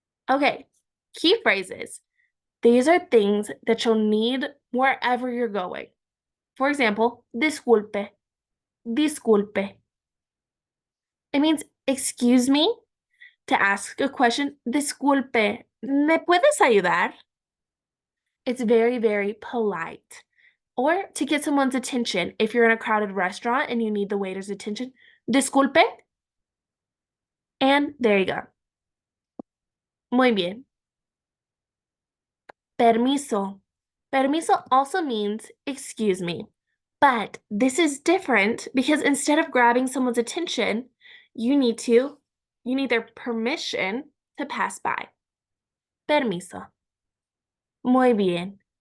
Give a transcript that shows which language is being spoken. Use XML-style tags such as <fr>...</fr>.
<en>Okay, key phrases. These are things that you'll need wherever you're going. For example, disculpe. Disculpe. It means excuse me to ask a question.</en> <es>Disculpe, ¿me puedes ayudar?</es> <en>It's very, very polite. Or to get someone's attention if you're in a crowded restaurant and you need the waiter's attention. Disculpe. And there you go.</en> <es>Muy bien. Permiso.</es> <en>Permiso also means excuse me. But this is different because instead of grabbing someone's attention, you need their permission to pass by. Permiso.</en> <es>Muy bien.</es>